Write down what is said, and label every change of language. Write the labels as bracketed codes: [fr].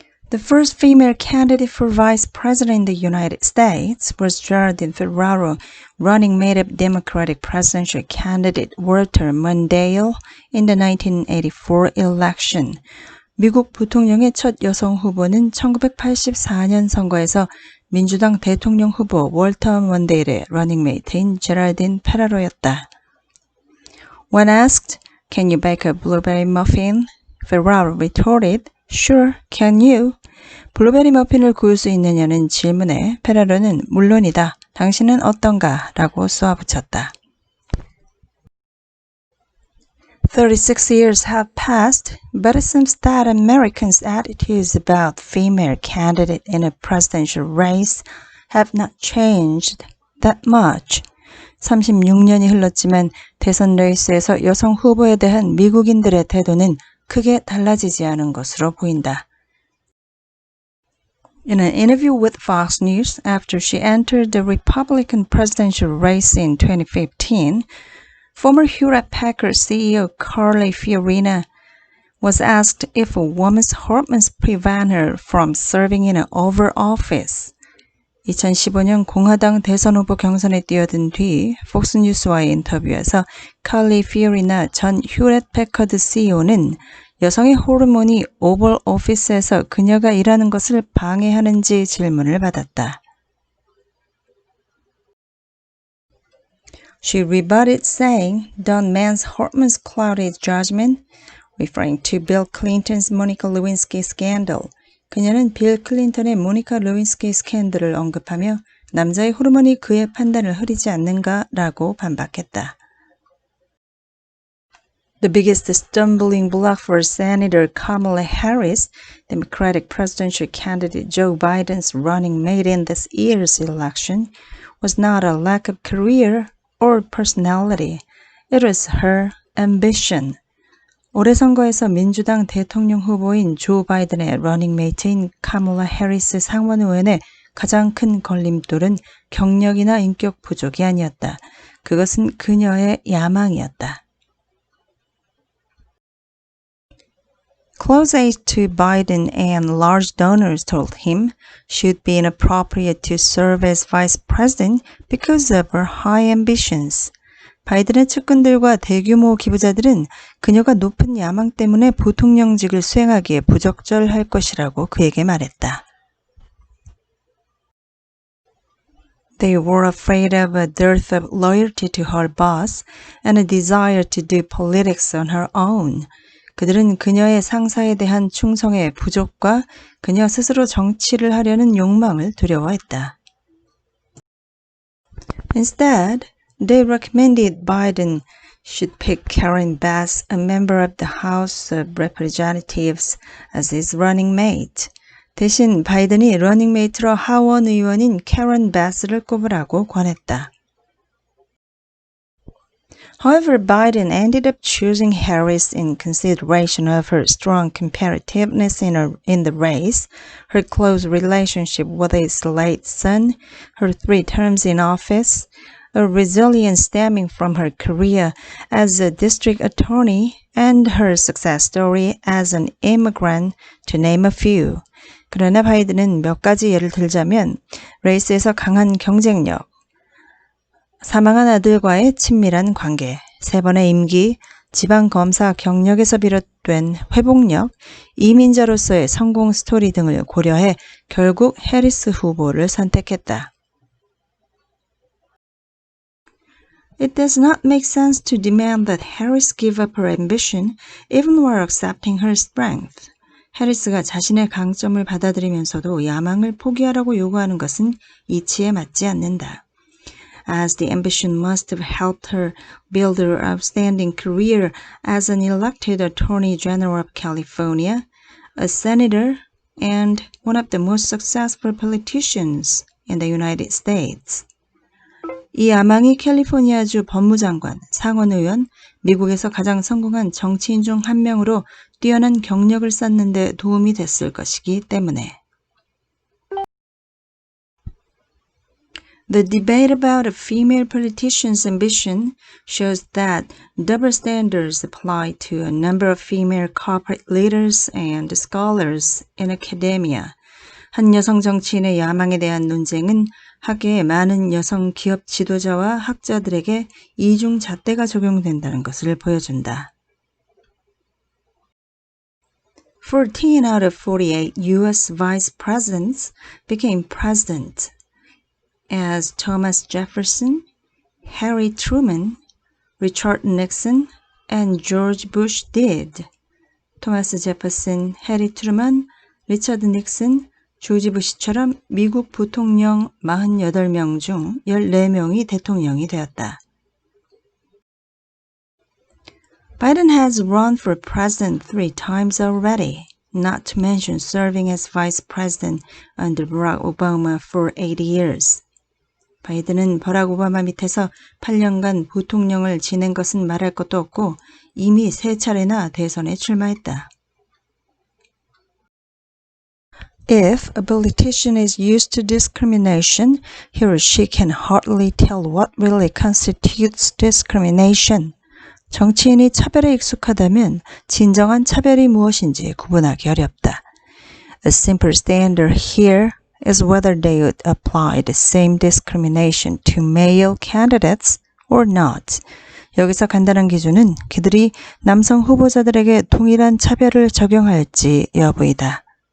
[en] The first female candidate for vice president in the United States was Geraldine Ferraro, running mate of Democratic presidential candidate Walter Mondale in the 1984 election. [ko] 미국 부통령의 첫 여성 후보는 1984년 선거에서 민주당 대통령 후보 월터 먼데일의 러닝메이트인 제랄딘 페라로였다. [en] When asked, "Can you bake a blueberry muffin?" Ferraro retorted, "Sure, can you?" [ko] 블루베리 머핀을 구울 수 있느냐는 질문에 페라로는 물론이다. 당신은 어떤가? 라고 쏘아붙였다. [en] 36 years have passed, but it seems that Americans' attitudes about female candidates in a presidential race have not changed that much. [ko] 36년이 흘렀지만 대선 레이스에서 여성 후보에 대한 미국인들의 태도는 크게 달라지지 않은 것으로 보인다. [en] In an interview with Fox News after she entered the Republican presidential race in 2015, former Hewlett-Packard CEO Carly Fiorina was asked if a woman's hormones prevent her from serving in an Oval Office. [ko] 2015년 공화당 대선 후보 경선에 뛰어든 뒤 폭스뉴스와의 인터뷰에서 칼리 피오리나 전 휴렛패커드 CEO는 여성의 호르몬이 오벌 오피스에서 그녀가 일하는 것을 방해하는지 질문을 받았다. [en] She rebutted saying, "Don't men's hormones cloud his judgment?" referring to Bill Clinton's Monica Lewinsky scandal. [ko] 그녀는 빌 클린턴의 모니카 루윈스키 스캔들을 언급하며 남자의 호르몬이 그의 판단을 흐리지 않는가라고 반박했다. [en] The biggest stumbling block for Senator Kamala Harris, Democratic presidential candidate Joe Biden's running mate in this year's election, was not a lack of career or personality. It was her ambition. [ko] 올해 선거에서 민주당 대통령 후보인 조 바이든의 러닝메이트인 카멀라 해리스 상원 의원의 가장 큰 걸림돌은 경력이나 인격 부족이 아니었다. 그것은 그녀의 야망이었다. [en] Close aides to Biden and large donors told him she'd be inappropriate to serve as vice president because of her high ambitions. [ko] 바이든의 측근들과 대규모 기부자들은 그녀가 높은 야망 때문에 부통령직을 수행하기에 부적절할 것이라고 그에게 말했다. [en] They were afraid of a dearth of loyalty to her boss and a desire to do politics on her own. [ko] 그들은 그녀의 상사에 대한 충성의 부족과 그녀 스스로 정치를 하려는 욕망을 두려워했다. [en] Instead, they recommended Biden should pick Karen Bass, a member of the House of Representatives, as his running mate. [ko] 대신 바이든이 러닝메이트로 하원 의원인 캐런 바스를 꼽으라고 권했다. [en] However, Biden ended up choosing Harris in consideration of her strong competitiveness in the race, her close relationship with his late son, her 3 terms in office, a resilience stemming from her career as a district attorney, and her success story as an immigrant, to name a few. [ko] 그러나 바이든은 몇 가지 예를 들자면 레이스에서 강한 경쟁력, 사망한 아들과의 친밀한 관계, 3번의 임기, 지방검사 경력에서 비롯된 회복력, 이민자로서의 성공 스토리 등을 고려해 결국 해리스 후보를 선택했다. [en] It does not make sense to demand that Harris give up her ambition even while accepting her strength. [ko] 해리스가 자신의 강점을 받아들이면서도 야망을 포기하라고 요구하는 것은 이치에 맞지 않는다. [en] As the ambition must have helped her build her outstanding career as an elected Attorney General of California, a senator, and one of the most successful politicians in the United States. [ko] 이 야망이 캘리포니아주 법무장관, 상원의원, 미국에서 가장 성공한 정치인 중 한 명으로 뛰어난 경력을 쌓는 데 도움이 됐을 것이기 때문에. [en] The debate about a female politician's ambition shows that double standards apply to a number of female corporate leaders and scholars in academia. [ko] 한 여성 정치인의 야망에 대한 논쟁은 학계의 많은 여성 기업 지도자와 학자들에게 이중 잣대가 적용된다는 것을 보여준다. [en] 14 out of 48 U.S. vice presidents became president, as Thomas Jefferson, Harry Truman, Richard Nixon, and George Bush did. [ko] 토마스 제퍼슨, 해리 트루먼, 리처드 닉슨, 조지 부시처럼 미국 부통령 48명 중 14명이 대통령이 되었다. [en] Biden has run for president 3 times already, not to mention serving as vice president under Barack Obama for 8 years. [ko] 바이든은 버락 오바마 밑에서 8년간 부통령을 지낸 것은 말할 것도 없고 이미 3차례나 대선에 출마했다. [en] If a politician is used to discrimination, he or she can hardly tell what really constitutes discrimination. [ko] 정치인이 차별에 익숙하다면 진정한 차별이 무엇인지 구분하기 어렵다. [en] A simple standard here is whether they would apply the same discrimination to male candidates or not. [ko] 여기서 간단한 기준은 그들이 남성 후보자들에게 동일한 차별을 적용할지 여부이다.